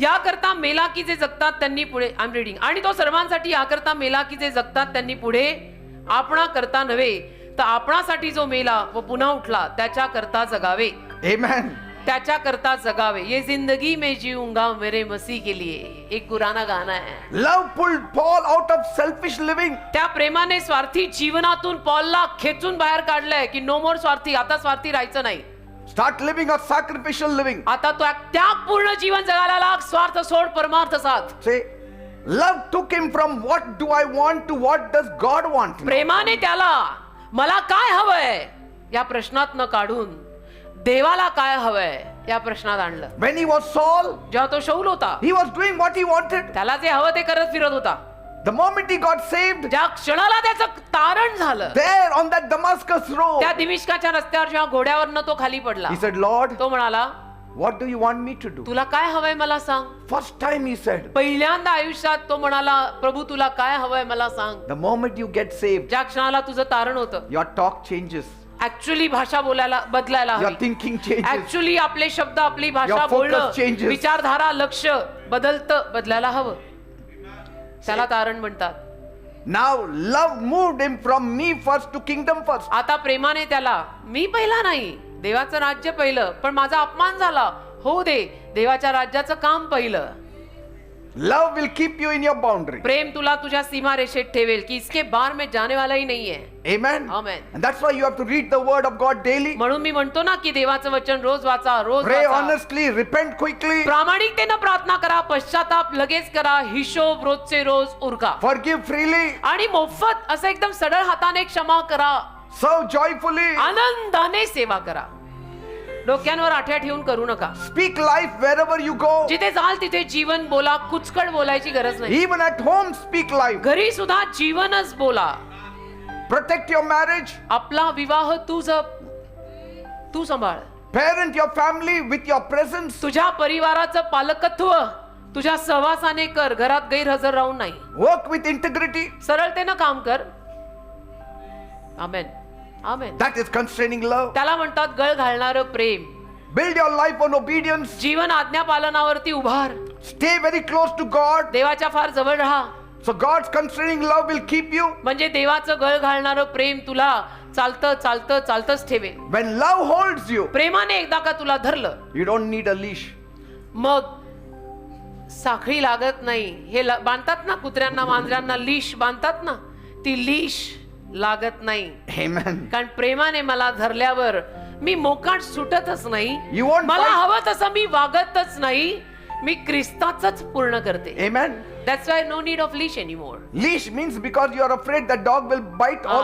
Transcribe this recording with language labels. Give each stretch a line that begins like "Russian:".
Marathi: याकरता मेला की जे जगतात त्यांनी पुढे,
English: I am reading,
Marathi: आणि तो सर्वांसाठी याकरता मेला की जे जगतात त्यांनी पुढे आपणा करता नव्हे, तर आपणासाठी जो मेला व पुन्हा उठला त्याच्या करता जगावे.
English: Amen.
Marathi: त्याच्या करता जगावे.
Hindi: ये जिंदगी में जीऊंगा मेरे मसीह के लिए, एक पुराना गाना है.
English: Love pulled Paul out of selfish living.
Marathi: त्या प्रेमाने स्वार्थी जीवनातून पॉलला खेचून बाहेर काढलंय की
English: no more
Marathi: स्वार्थी, आता स्वार्थी राहायचं नाही.
English: Start living a sacrificial living.
Marathi: आता तो त्यागपूर्ण जीवन जगायला लाग. स्वार्थ सोड, परमार्थ साध.
English: Say, love took him from what do I want to what does God want.
Marathi: प्रेमाने त्याला मला काय हवंय या प्रश्नात न काढून देवाला काय हवंय या प्रश्नात आणलं.
English: When he was Saul,
Marathi: जेव्हा तो शौल होता,
English: he was doing what he wanted.
Marathi: त्याला जे हवं ते करत फिरत होता.
English: The moment he got saved,
Marathi: ज्या क्षणाला त्याचं तारण झालं,
English: there on that Damascus road,
Marathi: त्या दिमिश्काच्या रस्त्यावर जेव्हा घोड्यावरनं तो खाली पडला,
English: he said, Lord,
Marathi: तो म्हणाला,
English: what do you want me to do?
Marathi: तुला काय हवंय मला सांग.
English: First time he said,
Marathi: पहिल्यांदा आयुष्यात तो म्हणाला, प्रभू तुला काय हवंय मला सांग.
English: the moment you get saved,
Marathi: ज्या क्षणाला तुझं तारण होतं,
English: your talk changes,
Marathi: ऍक्च्युअली भाषा बोलायला बदलायला
English: your
Marathi: हवी.
English: thinking changes,
Marathi: ऍक्च्युअली आपले शब्द, आपली भाषा,
English: Your focus
Marathi: बोलणं,
English: changes.
Marathi: विचारधारा, लक्ष बदलायला हवं. त्याला तारण म्हणतात.
English: now love moved him from me first to kingdom first.
Marathi: आता प्रेमाने त्याला, मी पहिला नाही, देवाचं राज्य पहिलं, पण माझा अपमान झाला, होऊ दे, देवाच्या राज्याचं काम पहिलं.
English: Love will keep you in your boundary.
Marathi: प्रेम तुला तुझ्या सीमारेषेत ठेवेल की
Hindi: इसके बार में जाने वाला ही नहीं है.
English: Amen. Amen. And that's why you have to read the word of God daily.
Marathi: म्हणून मी म्हणतो ना की देवाचं वचन रोज वाचा, रोज
English: Pray
Marathi: वाचा.
English: honestly, repent quickly,
Marathi: प्रामाणिकतेनं प्रार्थना करा, पश्चाताप लगेच करा, हिशोब रोजचे रोज उरका,
English: forgive freely,
Marathi: आणि मोफत असं एकदम सडळ हाताने क्षमा करा,
English: serve joyfully,
Marathi: आनंदाने सेवा करा. डोक्यांवर आठ्या ठेवून करू नका.
English: speak life wherever you go.
Marathi: जिथे जाल तिथे जीवन बोला, कुचकड बोलायची गरज नाही.
English: Even at home, speak life.
Marathi: घरी सुद्धा जीवनच बोला.
English: Protect your marriage.
Marathi: आपला विवाह तू जप, तू सांभाळ.
English: Parent your family with your presence.
Marathi: तुझ्या परिवाराचं पालकत्व तुझ्या सहवासाने कर, घरात गैरहजर राहून नाही.
English: Work with integrity.
Marathi: सरळतेनं काम कर. आमेन, आमेन.
English: That is constraining love.
Marathi: त्याला म्हणतात गळ घालणारं प्रेम.
English: Build your life on obedience.
Marathi: जीवन आज्ञापालनावरती उभार.
English: Stay very close to God.
Marathi: देवाच्या फार जवळ राहा.
English: So God's constraining love will keep you.
Marathi: म्हणजे देवाचं गळ घालणारं प्रेम तुला चालतं चालतं चालतंच ठेवेल.
English: When love holds you,
Marathi: प्रेमाने एकदा का तुला धरलं
English: you don't need a leash.
Marathi: मग साखळी लागत नाही. हे बांधतात ना कुत्र्यांना मांजरांना लीश बांधतात ना, ती लीश लागत नाही.
English: Amen.
Marathi: कारण प्रेमाने मला धरल्यावर मी मोकाट सुटतच नाही.
English: You won't
Marathi: मला
English: bite.
Marathi: हवं तसं मी वागतच नाही. मी ख्रिस्ताचंच पूर्ण करते.
English: Amen. That's why no need of leash anymore. Leash means because you are afraid the dog will bite all